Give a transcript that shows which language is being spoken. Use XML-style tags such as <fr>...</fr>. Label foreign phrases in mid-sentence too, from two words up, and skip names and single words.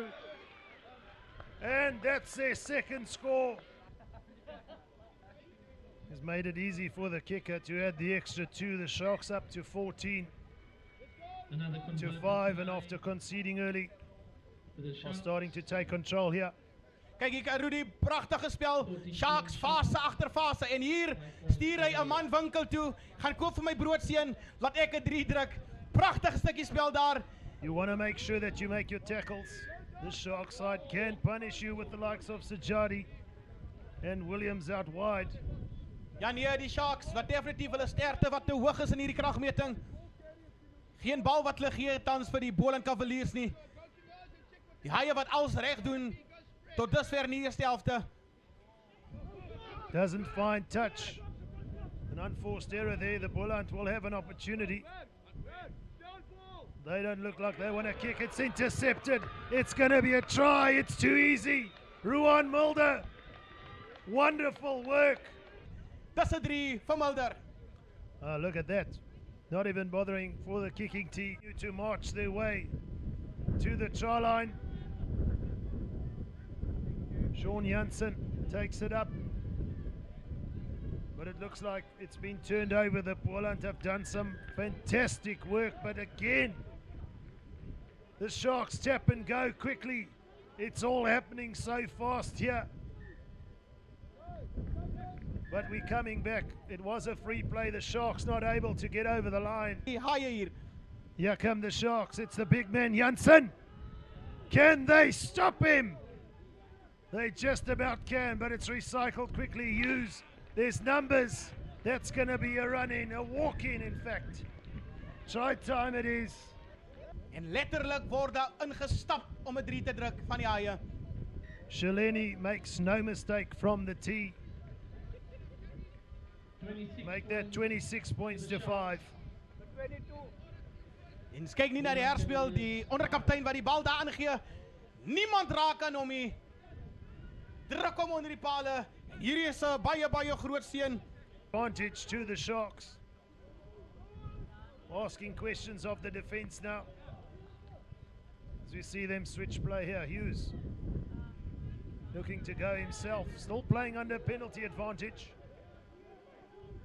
<en>And that's their second score. Has made it easy for the kicker to add the extra 2. The Sharks up to 14 to 5, and after conceding early, are starting to take control here.</en> <af>Kyk hier, Rudy, pragtige spel. Sharks fase agter fase, en hier stuur hy 'n man winkel toe. Gaan koop vir my broodseun, laat ek 'n 3 druk. Pragtige stukkie spel daar.</af> <en>You want to make sure that you make your tackles. The Shark side can punish you with the likes of Sajadi and Williams out wide.</en> <af>Ja nee, die Sharks wat definitief hulle sterkte wat te hoog is in hierdie kragmeting. Geen bal wat hulle gee tans vir die Boland Cavaliers nie. Die haie wat alles reg doen tot dusver in die eerste helfte.</af> <en>Doesn't find touch. An unforced error there. The Boland will have an opportunity. They don't look like they want to kick. It's intercepted. It's going to be a try. It's too easy. Ruan Mulder. Wonderful work.</en> <af>Dis 'n 3 vir Mulder.</af> <en>Look at that. Not even bothering for the kicking team to march their way to the try line. Sean Janssen takes it up. But it looks like it's been turned over. The Boland have done some fantastic work. But again, the Sharks tap and go quickly. It's all happening so fast here. But we're coming back. It was a free play. The Sharks not able to get over the line.</en> <af>Die haie hier.</af> <en>Here come the Sharks. It's the big man, Janssen. Can they stop him? They just about can, but it's recycled quickly. Hughes, there's numbers. That's going to be a run-in, a walk-in, in fact. Try time it is.</en> <af>En letterlik word daar ingestap om 'n 3 te druk van die haie.</af> <en>Shaleni makes no mistake from the tee. Make that 26 points to 5.</en> <af>En kyk nie na die herspeel, die onderkaptein wat die bal daar aangee. Niemand raak aan hom nie. Druk hom onder die pale. En hierdie is 'n baie groot seën.</af> <en>Advantage to the Sharks. Asking questions of the defense now. As we see them switch play here. Hughes looking to go himself. Still playing under penalty advantage.</en>